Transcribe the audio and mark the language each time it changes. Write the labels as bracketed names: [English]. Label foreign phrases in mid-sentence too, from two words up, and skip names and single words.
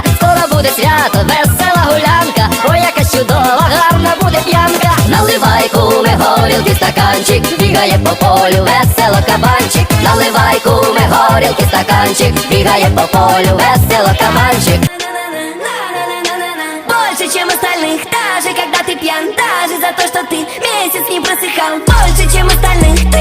[Ukrainian] Скоро буде свято, весела гулянка, ой, яка чудова, гарна буде п'янка. Наливай, куме, горілки стаканчик, бігає по полю весело кабанчик. Наливай, куме, горілки стаканчик, бігає по полю весело кабанчик. [Russian] Больше, чем остальных, даже когда ты пьян, даже за то, что ты месяц не просыхал. Больше, чем остальных,